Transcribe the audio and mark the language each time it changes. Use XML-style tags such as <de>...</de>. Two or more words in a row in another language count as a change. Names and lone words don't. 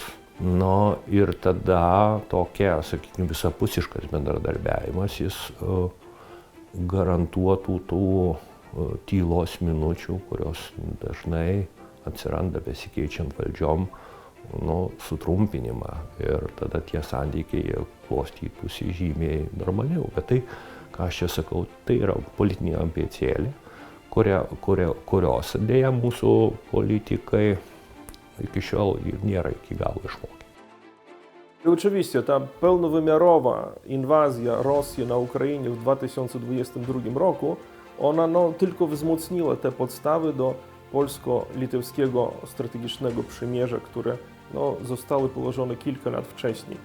<lt>Ir tada tokia, sakykime, visapusiškas bendradarbiavimas, jis garantuotų tų tylos minučių, kurios dažnai atsiranda besikeičiant valdžiom, sutrumpinimą ir tada tie santykiai klostytųsi žymiai normaliau. Bet tai, ką aš čia sakau, tai yra politinė ambicėlė, kurios dėja mūsų politikai iki šiol nėra iki galo išmokę.</lt> <pl>I oczywiście ta pełnowymiarowa inwazja Rosji na Ukrainie w 2022 roku, ona tylko wzmocniła te podstawy do polsko-litewskiego strategicznego przymierza, które zostały położone kilka lat wcześniej.</pl>